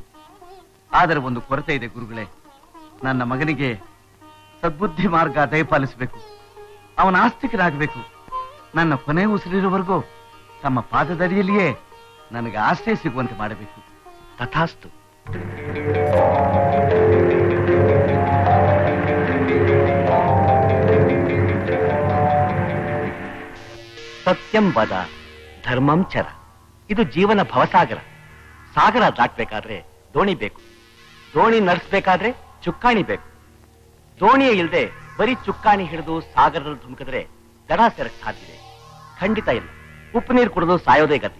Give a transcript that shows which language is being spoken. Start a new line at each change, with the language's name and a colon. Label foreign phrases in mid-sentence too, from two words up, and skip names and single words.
Kannada: ಆದರೆ ಒಂದು ಕೊರತೆ ಇದೆ ಗುರುಗಳೇ, ನನ್ನ ಮಗನಿಗೆ ಸದ್ಬುದ್ಧಿ ಮಾರ್ಗ ದಯಪಾಲಿಸಬೇಕು, ಅವನ ಆಸ್ತಿಕರಾಗಬೇಕು. ನನ್ನ ಕೊನೆ ಉಸಿರಿರುವವರೆಗೂ ತಮ್ಮ ಪಾದದಡಿಯಲ್ಲಿಯೇ ನನಗೆ ಆಶ್ರಯ ಸಿಗುವಂತೆ ಮಾಡಬೇಕು. ತಥಾಸ್ತು.
Sanskrit: ಸತ್ಯಂ ವದ ಧರ್ಮಂ ಚರ.
Kannada: ಇದು ಜೀವನ ಭವಸಾಗರ. ಸಾಗರ ದಾಟಬೇಕಾದ್ರೆ ದೋಣಿ ಬೇಕು, ದೋಣಿ ನಡೆಸಬೇಕಾದ್ರೆ ಚುಕ್ಕಾಣಿ ಬೇಕು. ದೋಣಿಯೇ ಇಲ್ಲದೆ ಬರೀ ಚುಕ್ಕಾಣಿ ಹಿಡಿದು ಸಾಗರದಲ್ಲಿ ಧುಮುಕಿದ್ರೆ ದಡ ಸೇರಕ್ ಸಾಧ್ಯ? ಖಂಡಿತ ಇಲ್ಲ. ಉಪ್ಪು ನೀರು ಕುಡಿದು ಸಾಯೋದೇ ಗತಿ.